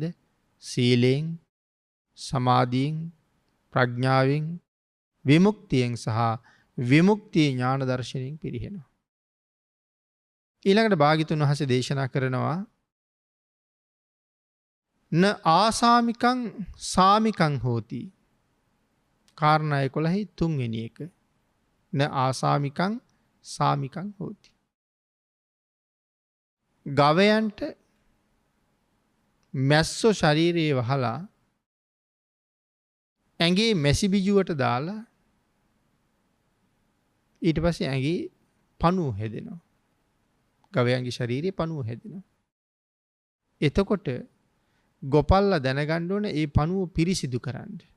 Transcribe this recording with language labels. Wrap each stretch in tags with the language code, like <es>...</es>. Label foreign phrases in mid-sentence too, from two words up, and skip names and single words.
<si>සීලයෙන්, සමාධියෙන්, ප්‍රඥාවෙන්, විමුක්තියෙන් සහ විමුක්ති ඥාන දර්ශනයෙන් පිරිහෙනවා. ඊළඟට භාග්‍යතුන් වහන්සේ දේශනා කරනවා</si> <pi>න ආසාමිකං සාමිකං හෝති.</pi> <si>කාරණා 11 තුන්වෙනි එක.</si> <pi>න ආසාමිකං සාමිකං හෝති.</pi> <si>ගවයන්ට මැස්සෝ ශරීරයේ වහලා ඇඟේ මැසි බිජුවට දාලා ඊට පස්සේ ඇඟේ පණුව හැදෙනවා. ගවයන්ගේ ශරීරයේ පණුව හැදෙනවා. එතකොට ගොපල්ලා දැනගන්න ඕනේ ඒ පණුව පිරිසිදු කරන්න.</si>